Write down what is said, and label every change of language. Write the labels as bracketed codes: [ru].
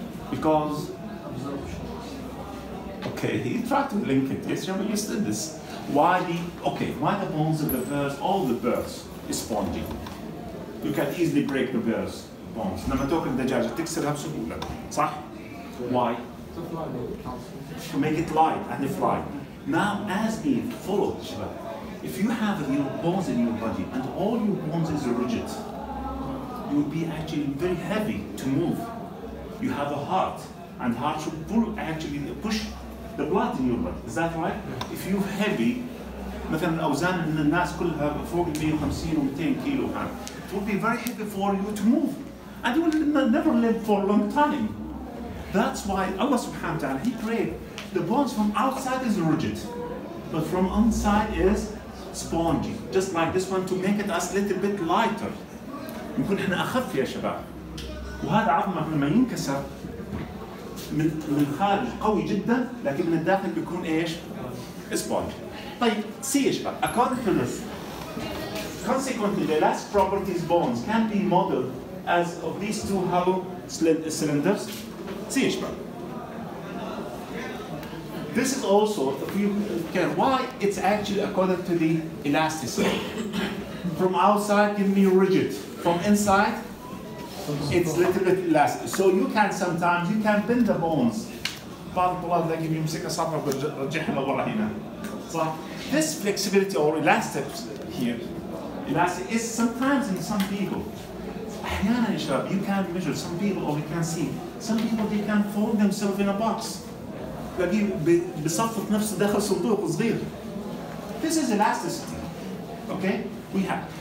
[en] Because, okay, he tried to link it. Yes, you understood this. Why the bones of the birds, all the birds, is spongy. You can easily break the birds' bones. [ar] لما تاكل الدجاجة تكسرها بسهولة، صح؟ Why? [en] To make it light and fly. Now, as we follow, if you have your bones in your body and all your bones is rigid, you will be actually very heavy to move. You have a heart, and heart should push the blood in your body. Is that right? If you're heavy, مثلا أوزان من الناس كلها فوق 150 و 200 كيلو it will be very heavy for you to move, and you will never live for a long time. That's why Allah subhanahu wa ta'ala, He created the bones from outside is rigid, but from inside is spongy, just like this one to make it us little bit lighter. [ar] نكون احنا أخف يا شباب. وهذا عظمه لما ينكسر من الخارج قوي جدا لكن من الداخل بيكون ايش؟ spongy. [en] طيب see يا شباب according to this consequently the last properties bones can be modeled as of these 2 hollow cylinders. See يا شباب. This is also if you care why it's actually according to the elasticity. From outside give me rigid, from inside it's a little bit elastic. So you can sometimes bend the bones. [ar] بعض الطلاب تلاقيه بيمسك أصابعه ويرجعها لورا هنا. [en] صح؟ This flexibility or elastic here, elastic is sometimes in some people. أحيانا يا شباب you can measure some people or you can see some people they can fold themselves in a box. [ar] تلاقيه بيصفط نفسه داخل صندوق صغير. This is elasticity. Okay? We have.